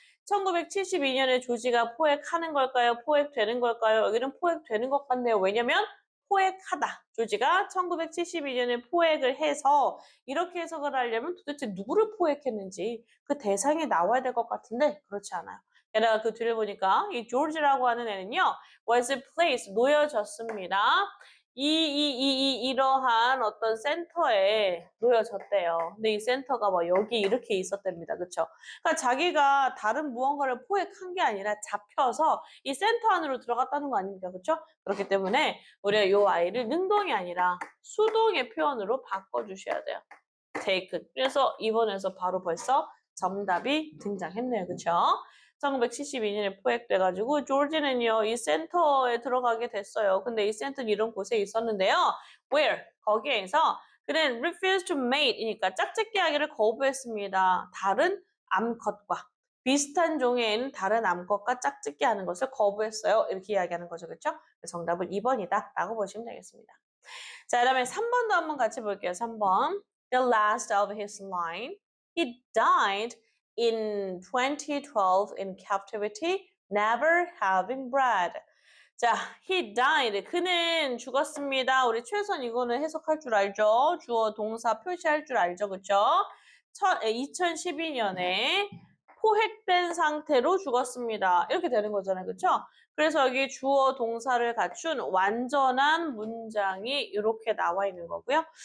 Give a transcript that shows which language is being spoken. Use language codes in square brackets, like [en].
[ko] 1972년에 조지가 포획하는 걸까요? 포획되는 걸까요? 여기는 포획되는 것 같네요. 왜냐면 포획하다. 조지가 1972년에 포획을 해서 이렇게 해석을 하려면 도대체 누구를 포획했는지 그 대상이 나와야 될 것 같은데 그렇지 않아요. 게다가 그 뒤를 보니까 이 조지라고 하는 애는요. [en] was placed, [ko] 놓여졌습니다. 이러한 어떤 센터에 놓여졌대요. 근데 이 센터가 뭐 여기 이렇게 있었답니다. 그쵸? 그러니까 자기가 다른 무언가를 포획한 게 아니라 잡혀서 이 센터 안으로 들어갔다는 거 아닙니까? 그쵸? 그렇기 때문에 우리가 이 아이를 능동이 아니라 수동의 표현으로 바꿔주셔야 돼요. [en] taken. [ko] 그래서 이번에서 바로 벌써 정답이 등장했네요. 그쵸? 1972년에 포획돼가지고 조지는요 이 센터에 들어가게 됐어요. 근데 이 센터는 이런 곳에 있었는데요. [en] Where? [ko] 거기에서 그는 [en] refused to mate [ko] 이니까 짝짓기 하기를 거부했습니다. 다른 암컷과 비슷한 종의 다른 암컷과 짝짓기 하는 것을 거부했어요. 이렇게 이야기하는 거죠. 그렇죠? 정답은 2번이다 라고 보시면 되겠습니다. 자, 그 다음에 3번도 한번 같이 볼게요. [en] 3번. The last of his line. He died in 2012 in captivity, never having bred. [ko] 자, [en] he died. [ko] 그는 죽었습니다. 우리 최선 이거는 해석할 줄 알죠? 주어, 동사 표시할 줄 알죠? 그쵸? 2012년에 포획된 상태로 죽었습니다. 이렇게 되는 거잖아요. 그쵸? 그래서 여기 주어, 동사를 갖춘 완전한 문장이 이렇게 나와 있는 거고요.